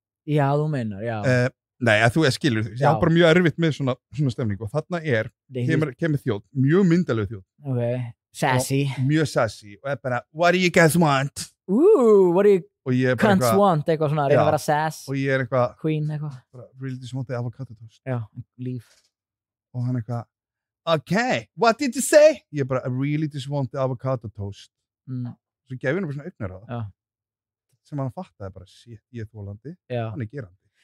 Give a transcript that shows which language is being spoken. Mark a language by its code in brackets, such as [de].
[is] Já, þú meinar, já. Nei, að þú skilur, ég á bara mjög erfitt með svona stemningu og þarna kemur þjóð, mjög myndalegu þjóð. [en] Ok, sassy. [is] Mjög sassy og bara, [en] what do you guys want? What do you cunts want? [is] Eitthvað svona, reyna að vera sass. Og ég eitthvað, Queen, eitthvað. [en] Really just want the avocado toast. [is] Já, líf. Og hann eitthvað, [en] okay, what did you say? [is] Ég bara, [en] I really just want the avocado toast. [is] Svo gef ég henni bara svona augnar á það. Já. Sem hann fattaði bara, shit, ég þolandi, hann gerandi.